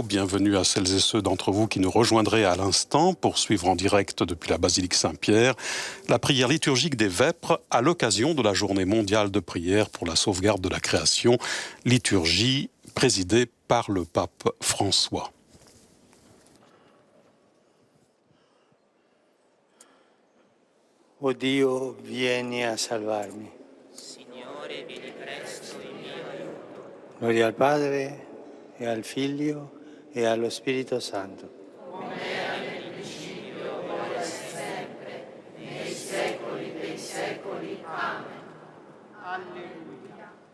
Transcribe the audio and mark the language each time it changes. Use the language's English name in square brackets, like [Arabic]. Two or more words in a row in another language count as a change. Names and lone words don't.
[French] Bienvenue à celles et ceux d'entre vous qui nous rejoindraient à l'instant pour suivre en direct depuis la basilique Saint-Pierre la prière liturgique des Vêpres à l'occasion de la journée mondiale de prière pour la sauvegarde de la création, liturgie présidée par le pape François. [Italian] O Dio, vieni a salvarmi. Signore, vieni presto in mio aiuto. Gloria al Padre, e al Figlio, e allo Spirito Santo. Come era nel principio, ora e sempre, nei secoli dei secoli. Amen. Alleluia.